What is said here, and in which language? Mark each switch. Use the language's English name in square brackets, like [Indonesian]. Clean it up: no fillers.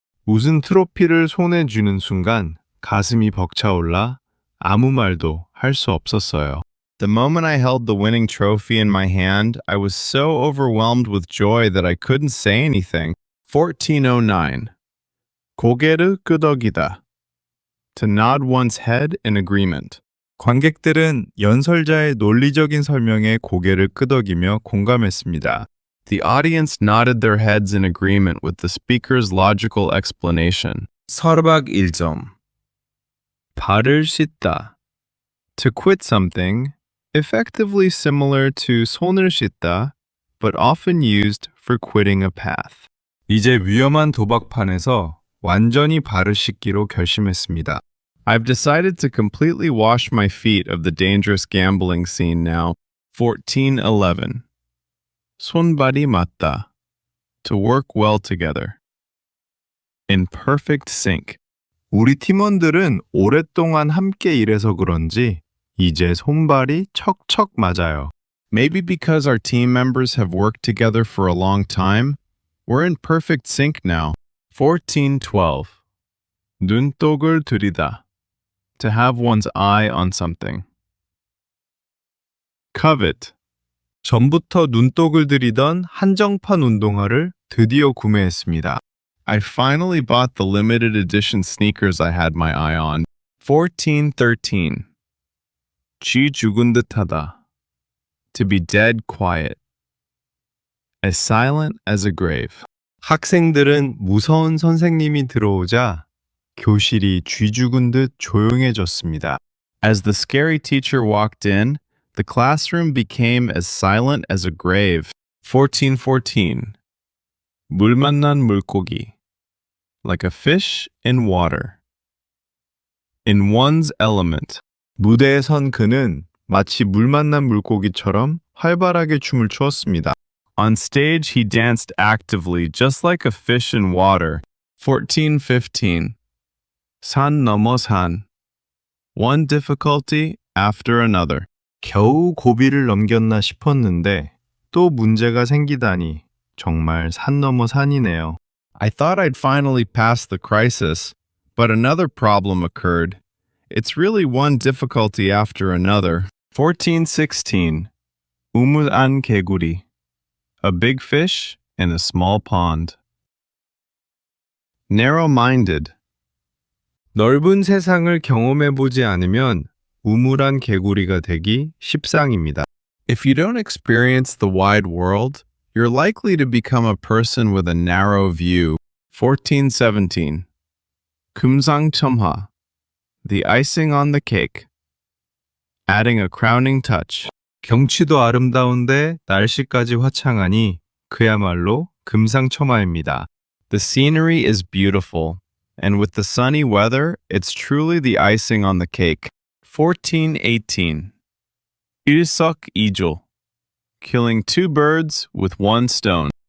[Korean] 우승 트로피를 손에 쥐는 순간 가슴이 벅차올라 아무 말도 할 수 없었어요. [English] The moment I held the winning trophy in my hand, I was so overwhelmed with joy that I couldn't say anything. [Korean] 1409. 고개를 끄덕이다. [English] To nod one's head in agreement. [Korean] 관객들은 연설자의 논리적인 설명에 고개를 끄덕이며 공감했습니다. [English] The audience nodded their heads in agreement with the speaker's logical explanation. [Korean] 설박 1점. 발을 씻다. [English] To quit something, effectively similar to [Korean] 손을 씻다, [English] but often used for quitting a path. [Korean] 이제 위험한 도박판에서 완전히 발을 씻기로 결심했습니다. [English] I've decided to completely wash my feet of the dangerous gambling scene now. [Korean] 1411. 손발이 맞다. [English] To work well together. In perfect sync. 우리 팀원들은 오랫동안 함께 일해서 그런지 이제 손발이 척척 맞아요. Maybe because our team members have worked together for a long time, we're in perfect sync now. [Korean] 1412. 눈독을 들이다. [English] To have one's eye on something. Covet. [Korean] 전부터 눈독을 들이던 한정판 운동화를 드디어 구매했습니다. [English] I finally bought the limited edition sneakers I had my eye on. [Korean] 1413. 쥐 죽은 듯하다. [English] To be dead quiet. As silent as a grave. [Korean] 학생들은 무서운 선생님이 들어오자 교실이 쥐 죽은 듯 조용해졌습니다. [English] As the scary teacher walked in, the classroom became as silent as a grave. [Korean] 1414. 물 만난 물고기. [English] Like a fish in water. In one's element. [Korean] 무대에 선 그는 마치 물 만난 물고기처럼 활발하게 춤을 추었습니다. [English] On stage, he danced actively, just like a fish in water. [Korean] 1415. 산 넘어 산. [English] One difficulty after another. [Korean] 겨우 고비를 넘겼나 싶었는데 또 문제가 생기다니 정말 산 넘어 산이네요. [English] I thought I'd finally passed the crisis, but another problem occurred. It's really one difficulty after another. [Korean] 1416. 우물안 개구리. [English] A big fish in a small pond. Narrow-minded. [Korean] 넓은 세상을 경험해보지 않으면 우물안 개구리가 되기 십상입니다. [English] If you don't experience the wide world, you're likely to become a person with a narrow view. [Korean] 1417. 금상첨화. [English] The icing on the cake. Adding a crowning touch. [Korean] 경치도 아름다운데 날씨까지 화창하니 그야말로 금상첨화입니다. [English] The scenery is beautiful, and with the sunny weather, it's truly the icing on the cake. [Korean] 1418. 일석이조. [English] Killing two birds with one stone.